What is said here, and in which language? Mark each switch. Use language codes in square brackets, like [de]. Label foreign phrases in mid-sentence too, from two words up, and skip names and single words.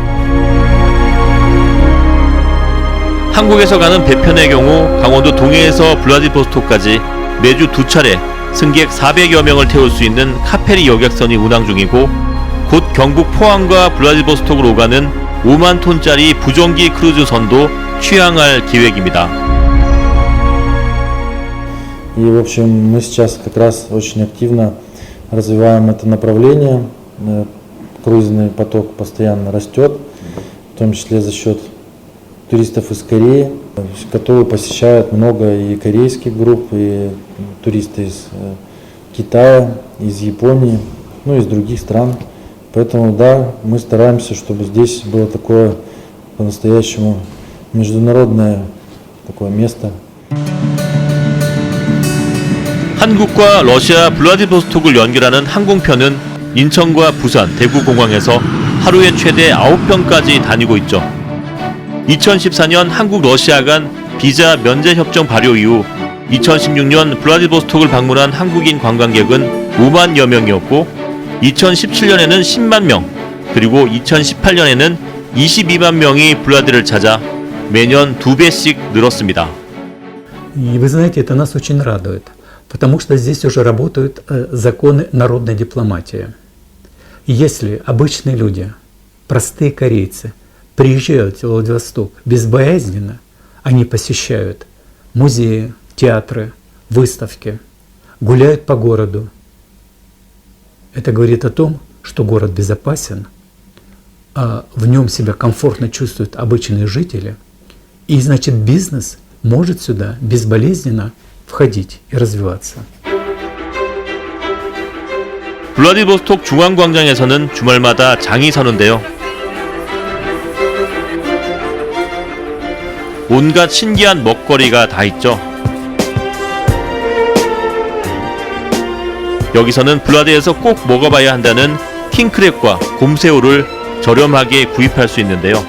[ko] 한국에서 가는 배편의 경우 강원도 동해에서 블라디보스토크까지 매주 2차례 승객 400여 명을 태울 수 있는 카페리 여객선이 운항 중이고 곧 경북 포항과 블라디보스토크로 오가는 5만 톤짜리 부정기 크루즈선도 취항할 계획입니다. [ru] И, в общем, мы сейчас как раз очень активно развиваем это направление. Круизный поток постоянно растет, в том числе за счет туристов из Кореи, которые посещают много и корейских групп, и туристы из Китая, из Японии, ну и из других стран. Поэтому, да, мы стараемся, чтобы здесь было такое по-настоящему международное такое место. [ko] 한국과 러시아 블라디보스토크를 연결하는 항공편은 인천과 부산, 대구 공항에서 하루에 최대 9편까지 다니고 있죠. 2014년 한국-러시아 간 비자 면제 협정 발효 이후 2016년 블라디보스토크를 방문한 한국인 관광객은 5만여 명이었고 2017년에는 10만 명, 그리고 2018년에는 22만 명이 블라디를 찾아 매년 2배씩 늘었습니다. [ru] И вы знаете, это нас очень радует. Потому что здесь уже работают законы народной дипломатии. И если обычные люди, простые корейцы, приезжают в Владивосток безбоязненно, они посещают музеи, театры, выставки, гуляют по городу. Это говорит о том, что город безопасен, а в нем себя комфортно чувствуют обычные жители, и значит бизнес может сюда безболезненно входить и развиваться. [ko] 블라디보스토크 중앙광장에서는 주말마다 장이 서는데요. 온갖 신기한 먹거리가 다 있죠. 여기서는 블라디에서 꼭 먹어봐야 한다는 킹크랩과 곰새우를 저렴하게 구입할 수 있는데요.